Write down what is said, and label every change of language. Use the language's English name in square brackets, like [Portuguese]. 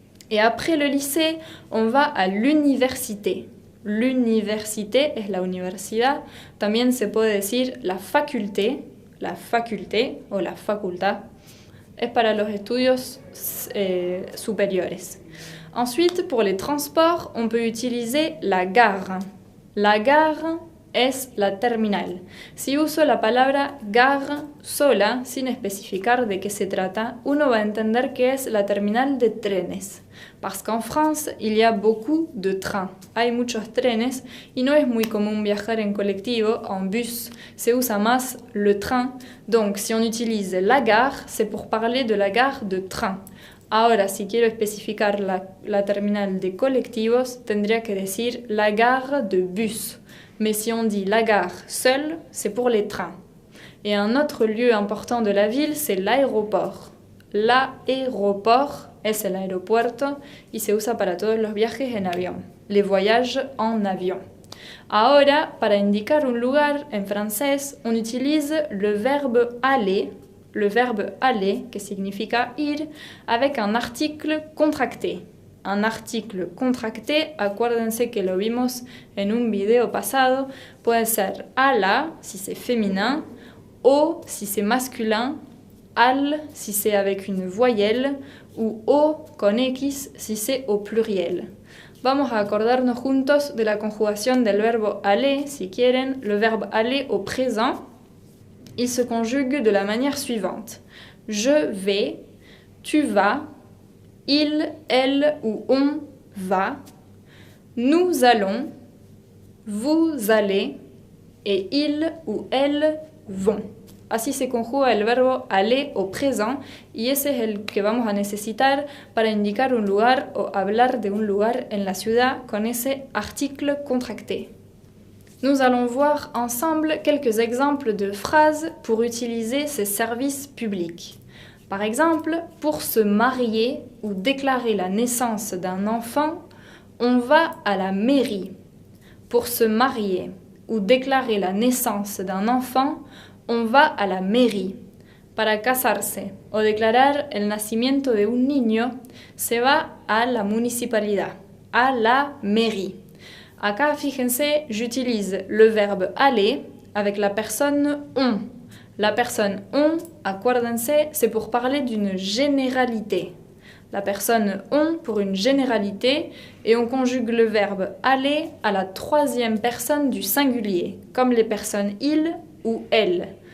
[French] Et après le lycée, on va à l'université. [Spanish] L'université es la universidad, también se puede decir la faculté o la facultad, es para los estudios superiores. [French] Ensuite, pour les transports, on peut utiliser la gare. [Spanish] La gare es la terminal. Si uso la palabra gare sola, sin especificar de qué se trata, uno va a entender que es la terminal de trenes. [French] Parce qu'en France, il y a beaucoup de trains. [Spanish] Hay muchos trenes y no es muy común viajar en colectivo, en bus. Se usa más le train. [French] Donc, si on utilise la gare, c'est pour parler de la gare de train. [Spanish] Ahora, si quiero especificar la terminal de colectivos, tendría que decir la gare de bus. [French] Mais si on dit la gare seule, c'est pour les trains. Et un autre lieu important de la ville, c'est l'aéroport. [Spanish] L'aéroport es el aeropuerto y se usa para todos los viajes en avión, [French] les voyages en avion. [Spanish] Ahora, para indicar un lugar en francés, [French] on utilise le verbe aller, [Spanish] que significa ir, [French] avec un article contracté. Un article contracté, [Spanish] acuérdense que lo vimos en un video pasado, puede ser [French] à la, si c'est féminin, au, si c'est masculin, al, si c'est avec une voyelle, ou o con X, si c'est au pluriel. [Spanish] Vamos a acordarnos juntos de la conjugación del verbo aller, si quieren. [French] Le verbe aller au présent, il se conjugue de la manière suivante. Je vais, tu vas, il, elle ou on va, nous allons, vous allez, et il ou elles vont. [Spanish] Así se conjuga el verbo aller au présent y ese es el que vamos a necesitar para indicar un lugar o hablar de un lugar en la ciudad con ese article contracté. [French] Nous allons voir ensemble quelques exemples de phrases pour utiliser ces services publics. Par exemple, pour se marier ou déclarer la naissance d'un enfant, on va à la mairie. Pour se marier ou déclarer la naissance d'un enfant, on va à la mairie. [Spanish] Para casarse o declarar el nacimiento de un niño, se va a la municipalidad, a la mairie. Acá, fíjense, [French] j'utilise le verbe aller avec la personne on. La personne on, acuérdense, c'est pour parler d'une généralité. La personne on pour une généralité et on conjugue le verbe aller à la troisième personne du singulier, comme les personnes il ou elle.